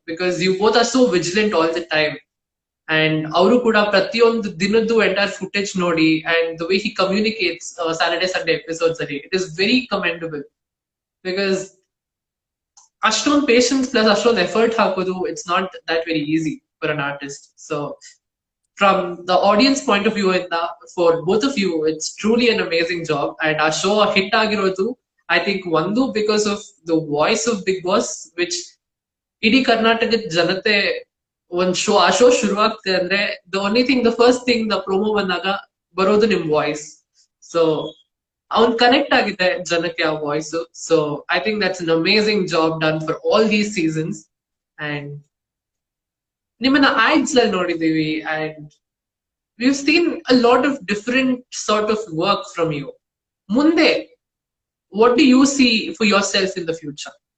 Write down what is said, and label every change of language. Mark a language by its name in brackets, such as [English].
[English] Because you both are so vigilant all the time. And [Kannada] ಅವರು ಕೂಡ ಪ್ರತಿಯೊಂದು ದಿನದ್ದು ಎಂಟೈರ್ ಫುಟೇಜ್ ನೋಡಿ, [English] And the way he communicates Saturday Sunday episodes ಅಲ್ಲಿ, it is very commendable. Because [Kannada] ಅಷ್ಟೊಂದು patience plus ಅಷ್ಟೊಂದು effort ಹಾಕೋದು, [English] It's not that very easy for an artist. So from the audience point of view, for both of you, it's truly an amazing job. And our show [Kannada] hit agirodu, [English] I think one because of the voice of Bigg Boss, which idi Karnataka janate one show [Kannada] ಆ show ಶುರುವಾಗ್ತದೆ ಅಂದ್ರೆ [English] the only thing, the first thing, the promo [Kannada] ಬಂದಾಗ ಬರೋದು ನಿಮ್ voice. So ಅವ್ನ್ connect ಆಗಿದೆ ಜನಕ್ಕೆ ಆ voice. [English] So I think that's an amazing job done for all these seasons. And [Kannada] ನಿಮ್ಮನ್ನ ಆಡ್ಸ್ ಅಲ್ಲಿ ನೋಡಿದೀವಿ, [English] And we've seen a lot of different sort of work from you. Munde, what do you see for yourself in the future?